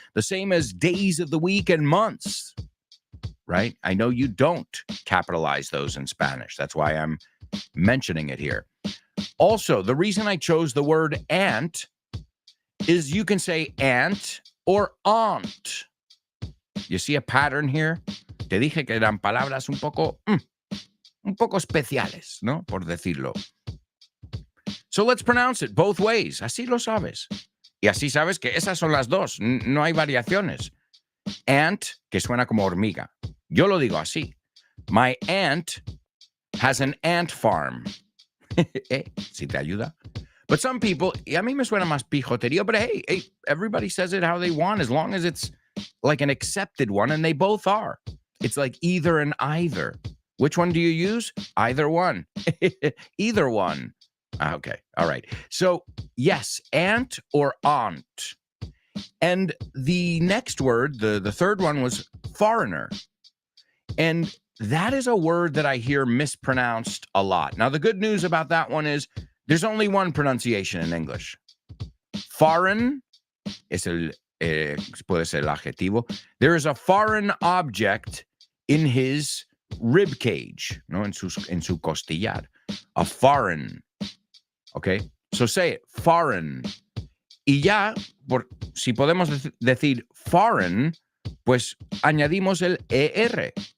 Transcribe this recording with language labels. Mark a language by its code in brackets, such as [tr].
[en] The same as days of the week and months, right? I know you don't capitalize those in Spanish. That's why I'm mentioning it here. Also, the reason I chose the word aunt is you can say aunt or aunt. You see a pattern here? [es] Te dije que eran palabras un poco especiales, ¿no? Por decirlo. [en] So let's pronounce it both ways. [es] Así lo sabes. Y así sabes que esas son las dos. No hay variaciones. Ant, que suena como hormiga. Yo lo digo así. [en] My aunt has an ant farm. [es] Si te ayuda. [en] But some people, [es] y a mí me suena más pijotería, [en] but hey, everybody says it how they want as long as it's like an accepted one, and they both are. It's like either and either. Which one do you use? Either one. Either one. Okay. All right. So yes, aunt or aunt. And the next word, the third one was foreigner. And that is a word that I hear mispronounced a lot. Now, the good news about that one is there's only one pronunciation in English. [es] Foreign es puede ser el adjetivo. [en] There is a foreign object in his rib cage, [es] no, en su costillar. [en] A foreign. Okay, so say it, foreign. [es] Y ya, si podemos decir foreign, pues añadimos el ER.